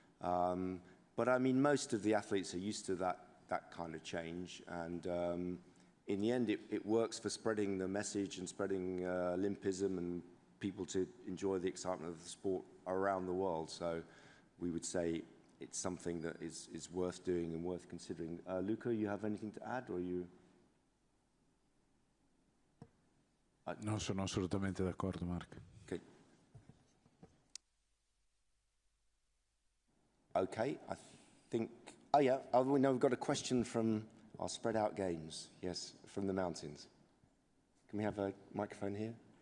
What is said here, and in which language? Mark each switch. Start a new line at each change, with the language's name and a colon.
English: But I mean, most of the athletes are used to that kind of change, and in the end it works for spreading the message and spreading Olympism and people to enjoy the excitement of the sport around the world. So we would say it's something that is worth doing and worth considering. Luca, you have anything to add, or you?
Italian: No, sono assolutamente d'accordo, Mark.
English: Okay. Okay, I think, oh yeah, we know we've got a question from our spread out games, yes, from the mountains. Can we have a microphone here?